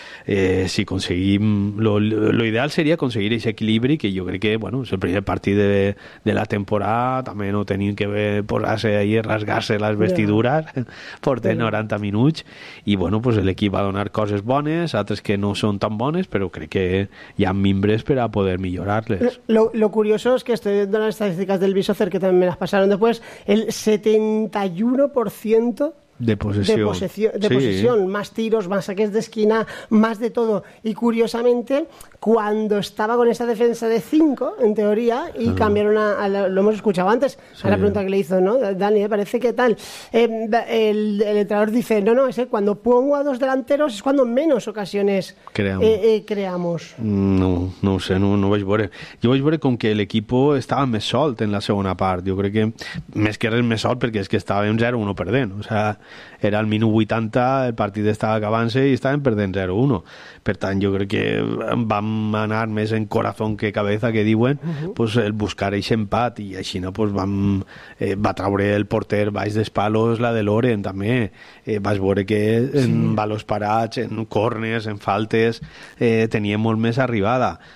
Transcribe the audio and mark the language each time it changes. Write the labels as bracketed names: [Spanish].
[Catalan] Si aconseguim, lo ideal seria aconseguir aquest equilibri, que jo crec que, bueno, és el primer partit de la temporada, també no tenim que posar-se ahí, rasgar-se les vestidures, portem 90 minuts, i bueno, pues l'equip va donar coses bones, altres que no són tan bones, però crec que hi ha mimbres per a poder millorar-les. [Spanish] Lo curioso es que estoy viendo las estadísticas del Bishofer, que también me las pasaron después, el 71% de posesión, más tiros, más saques de esquina, más de todo. Y curiosamente, cuando estaba con esa defensa de 5, en teoría, y cambiaron lo hemos escuchado antes, a la pregunta que le hizo, ¿no? Dani, parece que tal. El entrenador dice, no, es cuando pongo a dos delanteros es cuando menos ocasiones creamos. [Catalan] No vaig veure. Jo vaig veure com que l'equipo estava més solt en la segona part. Jo crec que més que res més solt, perquè és que estàvem 0-1 perdent. O sea, era el minut 80, el partit estava acabant-se i estàvem perdent 0-1. Per tant, jo crec que vam anar més [Spanish] en corazón que cabeza, [Catalan] que diuen, pues el buscar eix empat, i així no, pues va traure el porter baix dels palos, la de Loren també, vas veure que en balos parats, en corners, en faltes, tenia molt més arribada.